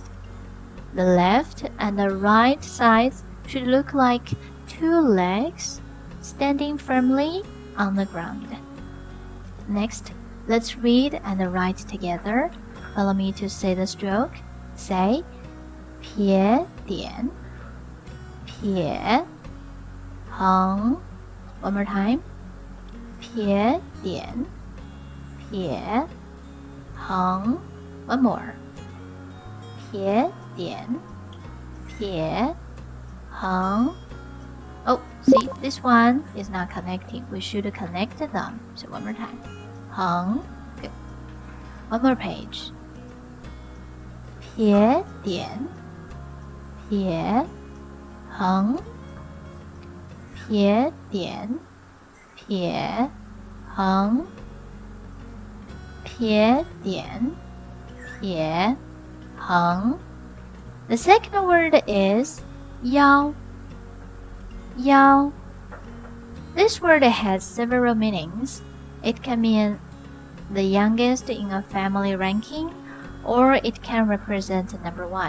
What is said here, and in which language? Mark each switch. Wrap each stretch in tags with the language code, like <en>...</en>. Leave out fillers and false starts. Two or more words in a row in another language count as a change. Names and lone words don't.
<en>The left and the right sides should look like 2 legs standing firmly on the ground. Next, let's read and write together. Follow me to say the stroke. Say</en> <zh>撇点，撇，横.</zh> <en>One more time.</en> <zh>撇点，撇，横.</zh> <en>One more.</en> <zh>撇点，撇，横.</zh> <en>Oh, see, this one is not connecting. We should connect them. So one more time. Heng. Good. One more page.</en> <zh>撇点，撇，横. 撇点，撇，横. 撇点，撇，横.</zh> <en>The second word is yao.</en> <zh>Yao.</zh> <en>This word has several meanings. It can mean the youngest in a family ranking, or it can represent number 1.</en>